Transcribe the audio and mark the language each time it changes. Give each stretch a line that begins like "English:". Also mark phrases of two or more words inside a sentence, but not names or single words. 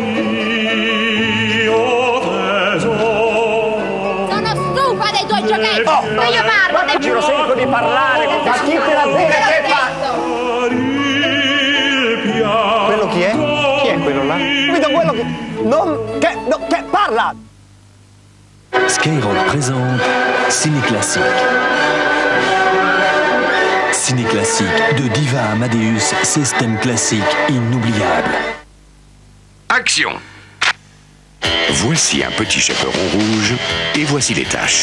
Italian: Sono stufa dei tuoi giochetti! Ma io parlo del Giro, sento di parlare, ma chi te l'ha detto? Quello chi è? Chi è quello là? Guido, quello che... che parla!
French: Skyrock présente Ciné Classique. Ciné Classique, de Diva à Amadeus, système classique inoubliable. Action! Voici un petit chaperon rouge et voici les taches.